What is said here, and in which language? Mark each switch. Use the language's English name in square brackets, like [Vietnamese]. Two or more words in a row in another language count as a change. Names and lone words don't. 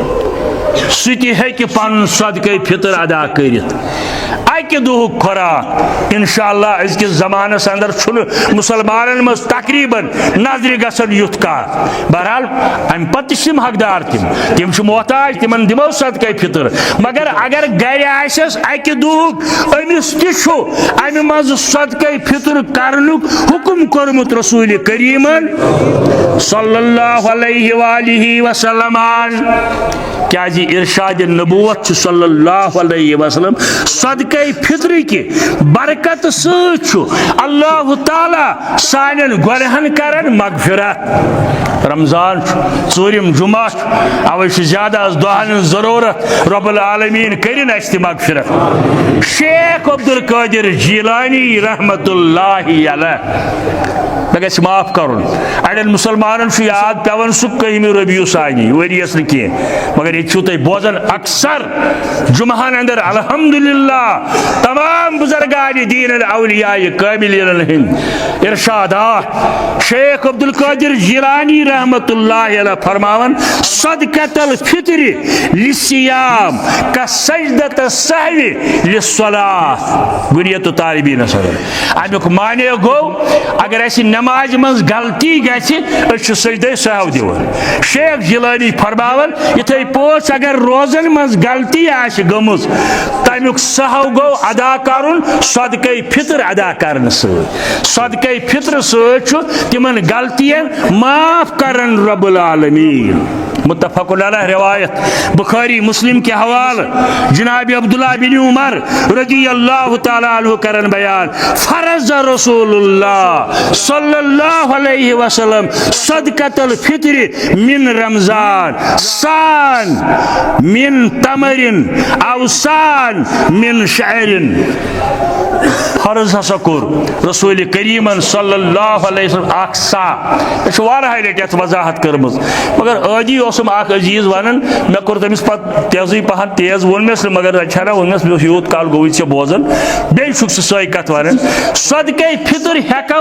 [Kashmiri] سُہ تہِ ہیٚکہِ پنُن صدقہ فطر ادا کٔرِتھ اکہِ دۄہُک خوراک انشاءاللہ أزکِس زمانس اندر چھُنہٕ مُسلمانن منٛز تقریباً نظرِ گژھان یُتھ کانٛہہ بہرحال امہِ پتہٕ تہِ چھِ تِم حقدار تِم چھِ محتاج تِمن دِمو صدقہ فطر مگر اگر گرِ آسٮ۪س اکہِ دۄہُک أمِس تہِ چھُ امہِ منٛز صدقہ فطر کرنُک حُکم کوٚرمُت رسول کریٖمن [Arabic] صلی اللہ علیہ وآلہ وسلم [Kashmiri] کیازِ ارشاد نبوت چھُ [Arabic] صلی اللہ علیہ وسلم [Kashmiri] صدقہ فطر کی برکت سۭتۍ چھُ اللہ تعالیٰ سانٮ۪ن گۄنہن کرن مغفرت رمضان ژوٗرِم جمعہ اوے چھُ زیادٕ آز دۄہن ہٕنٛز ضروٗرت [Arabic] رب العالمیٖن [Kashmiri] کٔرِن اَسہِ تہِ مغفرت شیخ عبدالقادر جیلانی [Arabic] رحمت اللہ علیہ [Kashmiri] مےٚ گژھِ معاف کرُن اڑین مسلمانن چھُ یاد پیوان سُہ 1 ربیع ثانی ؤریس نہٕ کینٛہہ مگر ییٚتہِ چھُو تُہۍ بوزان اکثر جمعہن اندر الحمدللہ تمام بزرگان دین الاولیاء کاملین ہند ارشادات شیخ عبدالقادر جیلانی [Arabic] رحمت اللہ علیہ [Kashmiri] فرماون [Arabic] صدقۃ الفطر للصیام کسجدۃ السہو للصلاۃ [Kashmiri] بنیت طالبین صدر امیک معنی گو اگر اسی نماز منز غلطی گژھِ أسۍ چھِ سجدہ سہو دِوان شیخ جیلانی فرماون یِتھے پٲٹھۍ اگر روزن منز غلطی آسہِ گٔمٕژ تمیُک سہو گو ادا کرُن صدقہ فطر ادا کرنہٕ سۭتۍ صدقہ فطر سۭتۍ چھُ تِمن غلطین معاف کرن [Arabic] رب العالمین متفق علیہ [Kashmiri] روایت بخاری مسلم [Urdu] کے حوالہ [Kashmiri] جناب عبداللہ بن عمر [Arabic] رضی اللہ تعالیٰ عنہ [Kashmiri] کرن بیان فرض [Arabic] رسول اللہ صلی اللہ علیہ وسلم صدقۃ الفطر من رمضان سان من تمر او سان من شعر [Kashmiri] فرض ہسا کور رسول کریمن [Arabic] صلی اللہ علیہ وسلم [Kashmiri] اخ سا واریاہ لٹہِ یتھ وضاحت کٔرمٕژ مگر عادی اوسُم اخ عزیز ونان مےٚ کوٚر تٔمِس پتہٕ تیزٕے پہن تیز ووٚنمس نہٕ مگر چھنا ووٚنمس مےٚ اوس یوٗت کال گوٚوُے ژےٚ بوزان بیٚیہِ چھُکھ ژٕ سۄے کتھ ونان صدقہ فطر ہٮ۪کو